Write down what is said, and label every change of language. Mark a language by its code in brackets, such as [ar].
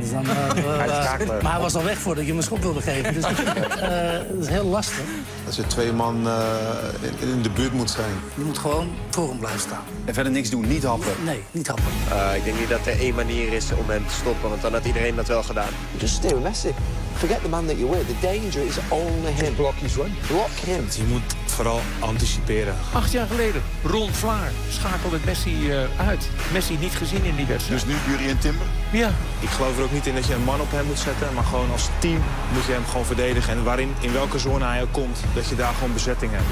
[nl] Dus maar hij was al weg voordat je me een schop wilde geven. Dus dat is heel lastig. Als er twee man in de buurt moet zijn. Je moet gewoon voor hem blijven staan. En verder niks doen, niet happen. Nee, niet happen. Ik denk niet dat er één manier is om hem te stoppen, want dan had iedereen dat wel gedaan. [en] Just stay with Messi. Forget the man that you're with. The danger is only him. Block his run. Block him. [nl] Je moet vooral anticiperen. 8 jaar geleden, Ron Vlaar schakelde Messi uit. Messi niet gezien in die wedstrijd. Dus nu Jurriën Timber? Ja. Ik geloof er ook niet in dat je een man op hem moet zetten. Maar gewoon als team moet je hem gewoon verdedigen. En waarin, in welke zone hij ook komt, dat je daar gewoon bezetting hebt.